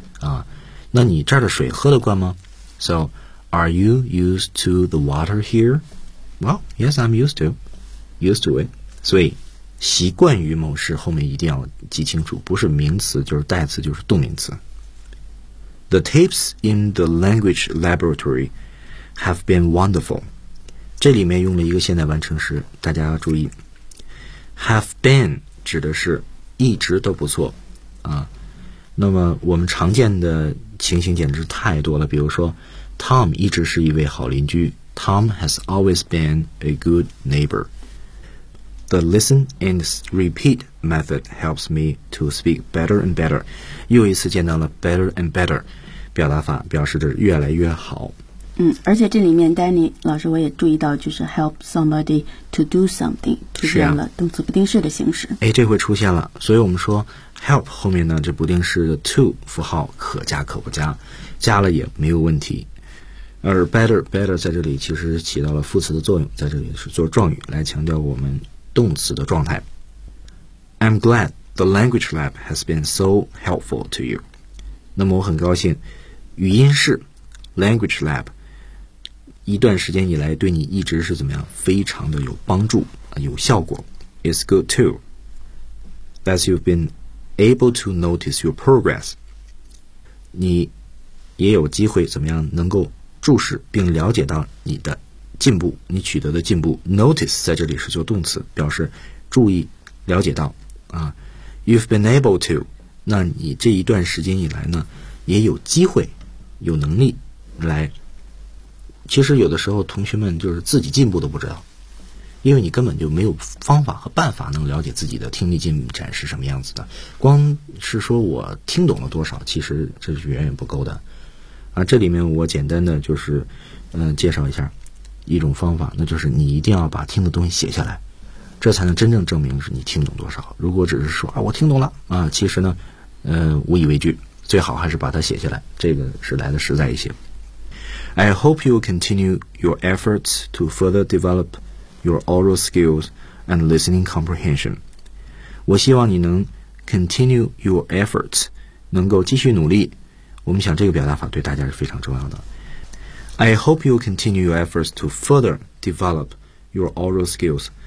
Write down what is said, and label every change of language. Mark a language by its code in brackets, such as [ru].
[zh] 啊，那你这儿的水喝得惯吗 ？So。 [en] Are you used to the water here? Well, yes, I'm used to. Used to it. [zh] 所以习惯于某事后面一定要记清楚，不是名词就是代词就是动名词。 [en] The tapes in the language laboratory have been wonderful. [zh] 这里面用了一个现在完成时，大家要注意。Have been 指的是一直都不错啊。那么我们常见的情形简直太多了，比如说Tom 一直是一位好邻居。 [en] Tom has always been a good neighbor. The listen and repeat method helps me to speak better and better. [zh] 又一次见到了 better and better 表达法，表示着越来越好。嗯，而且这里面 Danny 老师我也注意到，就是 help somebody to do something 出现了动词不定式的形式。哎，这回出现了，所以我们说 help 后面呢，这不定式的 to 符号可加可不加，加了也没有问题。而 better 在这里其实起到了副词的作用，在这里是做状语来强调我们动词的状态。 [en] I'm glad the language lab has been so helpful to you. [zh] 那么我很高兴语音室 language lab 一段时间以来对你一直是怎么样，非常的有帮助有效果。 [en] It's good too that you've been able to notice your progress. [zh] 你也有机会怎么样能够注视并了解到你的进步，你取得的进步。 Notice 在这里是做动词，表示注意、了解到啊。 [en] You've been able to， [zh] 那你这一段时间以来呢，也有机会、有能力来。其实有的时候同学们就是自己进步都不知道，因为你根本就没有方法和办法能了解自己的听力进展是什么样子的。光是说我听懂了多少，其实这是远远不够的。啊，这里面我简单的就是，介绍一下一种方法，那就是你一定要把听的东西写下来，这才能真正证明是你听懂多少。如果只是说啊我听懂了啊，其实呢，无以为据，最好还是把它写下来，这个是来的实在一些。 [en] I hope you continue your efforts to further develop your oral skills and listening comprehension. [zh] 我希望你能 [en] continue your efforts， [zh] 能够继续努力。我们想这个表达法对大家是非常重要的。 [en] I hope you continue your efforts to further develop your oral skills.